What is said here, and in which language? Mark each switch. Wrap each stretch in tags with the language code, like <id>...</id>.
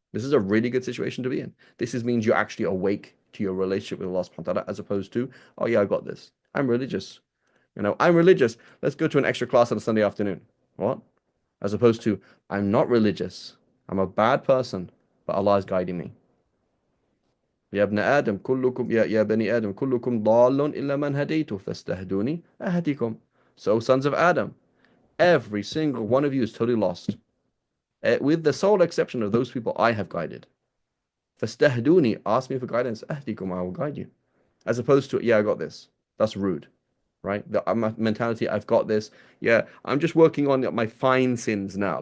<en>This is a really good situation to be in. This is means you're actually awake to your relationship with Allah subhanahu wa ta'ala, as opposed to, oh yeah, I got this. I'm religious. I'm religious. Let's go to an extra class on a Sunday afternoon. What? As opposed to, I'm not religious. I'm a bad person, but Allah is guiding me.</en> <ar>يا ابن آدم كلكم يا بني آدم كلكم ضال إلا من هديته فاستهدوني أهديكم.</ar> <en>So sons of Adam, every single one of you is totally lost, with the sole exception of those people I have guided.</en> <ar>فاستهدوني,</ar> <en>ask me for guidance.</en> <ar>أهديكم,</ar> <en>I will guide you. As opposed to, yeah, I got this. That's rude, right? The mentality, I've got this. Yeah, I'm just working on my fine sins now.</en>